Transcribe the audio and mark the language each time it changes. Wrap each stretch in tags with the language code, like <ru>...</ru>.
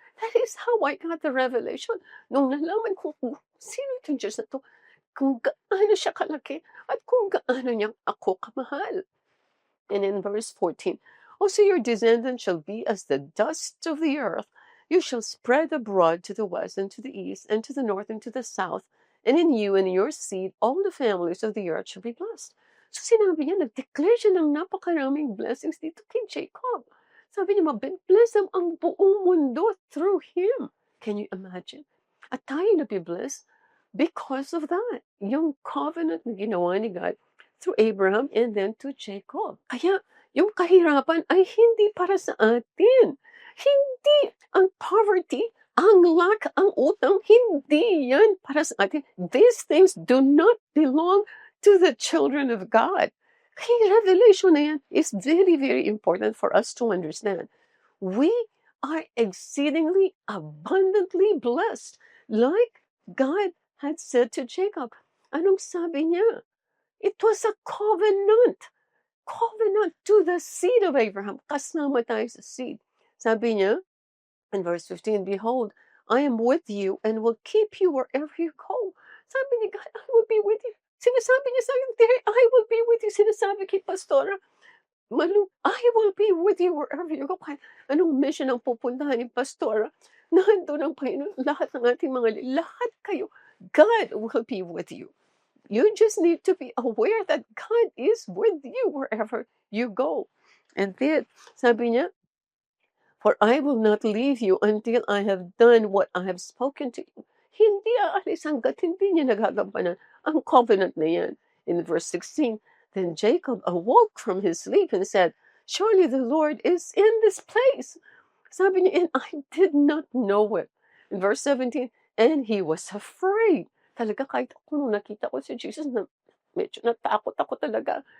<en>That is how I got the revelation.</en> <tl>Nung nalaman ko kung sino itong Diyos na to, kung gaano siya kalaki, at kung gaano niyang ako kamahal.</tl> <en>And in verse 14, also your descendants shall be as the dust of the earth. You shall spread abroad to the west and to the east and to the north and to the south. And in you and in your seed, all the families of the earth shall be blessed.</en> <tl>So sinabi niya, nag-declare siya ng napakaraming blessings dito kay Jacob. Sabi niya, mabibless ang buong mundo through him.</tl> <en>Can you imagine?</en> <tl>At tayo nabibless</tl> <en>because of that.</en> <tl>Yung covenant na ginawa ni God through Abraham and then to Jacob. Kaya yung kahirapan ay hindi para sa atin. Hindi ang poverty, ang lack, ang utang, hindi yan para sa atin.</tl> <en>These things do not belong to the children of God.</en> <tl>Kaya revelation na yan</tl> <en>is very, very important for us to understand. We are exceedingly abundantly blessed, like God had said to Jacob.</en> <tl>Anong sabi niya?</tl> <en>It was a covenant. Covenant to the seed of Abraham.</en> <tl>Kasama tayo sa seed. Sabi niya,</tl> <en>in verse 15, behold, I am with you and will keep you wherever you go. Sabi ni God, I will be with you.</en> <tl>Sinasabi niya sa akin,</tl> <en>there, I will be with you.</en> <tl>Sinasabi kay Pastora,</tl> <en>Malu, I will be with you wherever you go.</en> <tl>Kahit anong mission ang pupuntahan ni Pastora, nandun ang Panginoon, lahat ng ating lahat kayo,</tl> <en>God will be with you. You just need to be aware that God is with you wherever you go. And then,</en> <tl>sabi niya,</tl> <en>for I will not leave you until I have done what I have spoken to you.</en> <tl>Hindi aalis hanggat hindi niya nagagampanan ang covenant na yan.</tl> <en>In verse 16, then Jacob awoke from his sleep and said, surely the Lord is in this place.</en> <tl>Sabi niya,</tl> <en>and I did not know it. In verse 17, and he was afraid.</en> <tl>Talaga kahit ako nung nakita ko si Jesus, medyo natakot ako talaga.</tl>